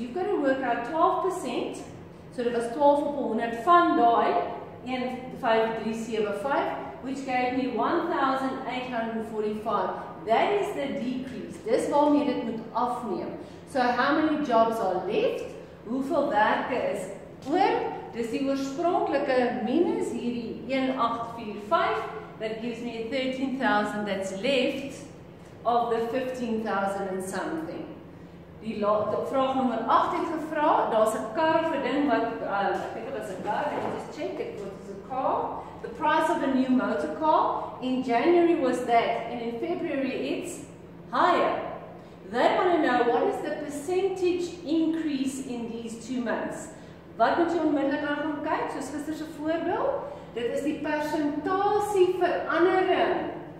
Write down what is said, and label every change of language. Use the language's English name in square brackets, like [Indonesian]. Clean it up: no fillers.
[English] You've got to work out 12%, so it was 12 op 100 van daai 15375, which gave me 1,845. That is the decrease. [Afrikaans] Dis waarmee dit moet afneem. [English] So how many jobs are left? [Afrikaans] Hoeveel werke is oor? Dis die oorspronklike minus hierdie 1845. [English] That gives me 13,000 that's left of the 15,000 and something. [Afrikaans] Die vraag nommer 8 het gevra, daar's 'n kar of 'n ding wat ek dink dit was 'n kar, [English] let me just check it was a car. The price of a new motor car in January was that, and in February it's higher. They want to know what is the percentage increase in these 2 months. [Afrikaans] Wat moet jy onmiddellik aan gaan kyk, soos gister se voorbeeld? Dit is die persentasie verandering.